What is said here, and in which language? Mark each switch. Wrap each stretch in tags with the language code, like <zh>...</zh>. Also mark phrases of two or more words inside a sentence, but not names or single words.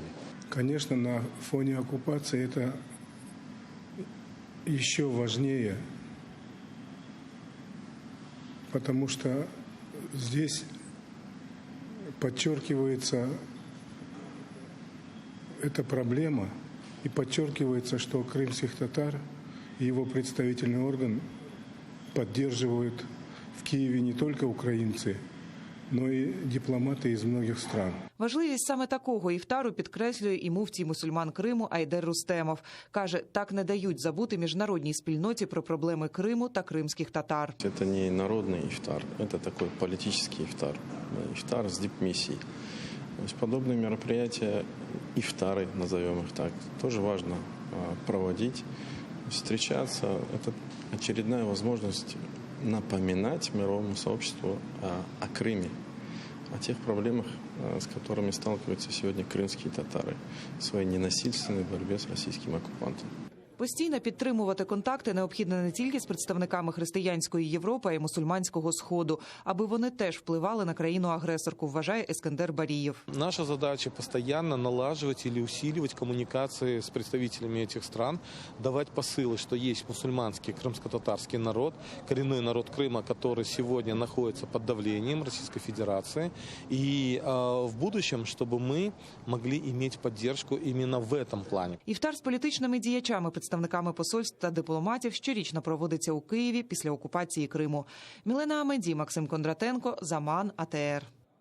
<ru>Конечно, на фоне оккупации это еще важнее, потому что здесь подчеркивается эта проблема, и подчеркивается, что крымских татар и его представительный орган поддерживают в Киеве не только украинцы, но</ru> <uk>і дипломати із</uk> <ru>многих стран.</ru> <uk>Важливість саме такого іфтару підкреслює і муфтій мусульман Криму Айдер Рустемов. Каже, так не дають забути міжнародній спільноті про проблеми Криму та кримських татар.</uk> <ru>Это не народный ифтар, это такой политический ифтар. Ифтар с дипмиссией. То есть подобные мероприятия, ифтары, назовем их так, тоже важно проводить, встречаться. Это очередная возможность напоминать мировому сообществу о Крыме, о тех проблемах, с которыми сталкиваются сегодня крымские татары в своей ненасильственной борьбе с российским оккупантом.</ru> <uk>Постійно підтримувати контакти необхідно не тільки з представниками християнської Європи, а й мусульманського Сходу, аби вони теж впливали на країну-агресорку, вважає Ескендер Барієв.</uk> <ru>Наша задача постоянно налаживать или усиливать коммуникации с представителями этих стран, давать посылы, что есть мусульманский крымско-татарский народ, коренной народ Крыма, который сегодня находится под давлением Российской Федерации, и в будущем, чтобы мы могли иметь поддержку именно в этом плане.</ru> <uk>Іфтар з політичними діячами, представниками посольств та дипломатів щорічно проводиться у Києві після окупації Криму. Мілена Амеді, Максим Кондратенко, Заман, АТР.</uk>